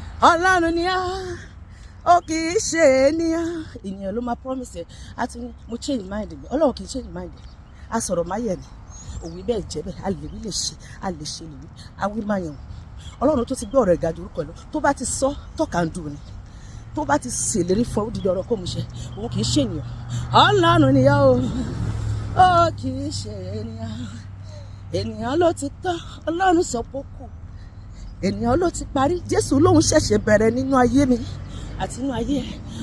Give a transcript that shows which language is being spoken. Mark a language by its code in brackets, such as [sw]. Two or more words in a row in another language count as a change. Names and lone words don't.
[yo] Ọlọ́run ni ọ́, ó kì í ṣe ènìyàn. Ènìyàn ló máa promise ẹ. A ti ní, mo [en] change mind [yo] mi. Ọlọ́run kì í [en] change mind [yo] ẹ. A sọ̀rọ̀ má yẹ̀ ni. Òwí bẹ́ẹ̀ jẹ́ bẹ́ẹ̀. A lè wí lè ṣe. A lè ṣe lè wí. A wí má yẹ̀ wọ́n. Ọlọ́run tó ti gbé ọ̀rọ̀ ẹ̀ ga ju orúkọ ẹ̀ lọ. Tó bá ti sọ, [en] talk and do ni. [yo] Tó bá ti ṣèlérí fún ẹ, ó di dandan kó mú ṣẹ. Òun kì í ṣe ènìyàn. Ọlọ́run ni ọ́ o. Ó kì í ṣe ènìyàn. Ènìyàn ló ti tán. Ọlọ́run sọ pé ó kù. Ènìyàn ló ti parí. Jésù lóun ṣẹ̀ṣẹ̀ bẹ̀rẹ̀ nínú ayé mi àti nínú ayé ẹ̀.